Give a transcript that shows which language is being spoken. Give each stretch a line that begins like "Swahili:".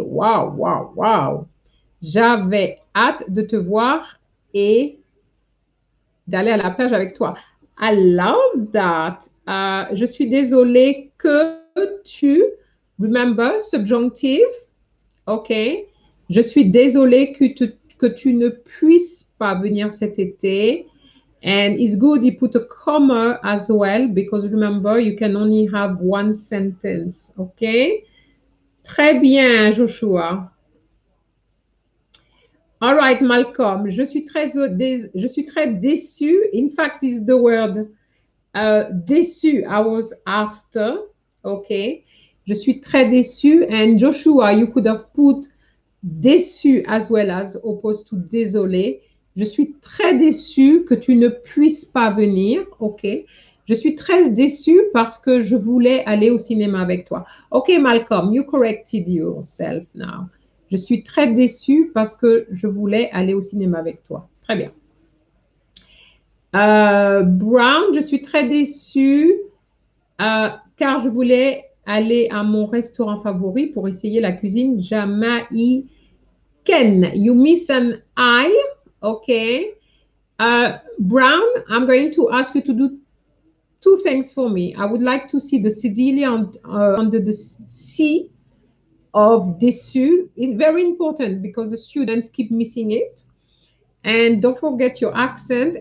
French: Waouh, waouh, waouh. J'avais hâte de te voir et d'aller à la plage avec toi.
English: I love that.
French: Je suis désolée que tu,
English: remember, subjunctive, ok.
French: Je suis désolée que tu ne puisses pas venir cet été.
English: And it's good you put a comma as well because remember, you can only have one sentence, ok.
French: Très bien, Joshua.
English: All right,
French: Malcolm, je suis très déçue.
English: In fact, is the word déçu. I was after, okay.
French: Je suis très déçue.
English: And Joshua, you could have put déçu as well as opposed to désolé.
French: Je suis très déçue que tu ne puisses pas venir. OK. Je suis très déçue parce que je voulais aller au cinéma avec toi.
English: OK, Malcolm, you corrected yourself now.
French: Je suis très déçue parce que je voulais aller au cinéma avec toi. Très bien. Brown, je suis très déçue car je voulais aller à mon restaurant favori pour essayer la cuisine jamaïcaine.
English: You miss an I, okay? Brown, I'm going to ask you to do two things for me. I would like to see the cedilla under the C of déçu. It's very important because the students keep missing it. And don't forget your accent.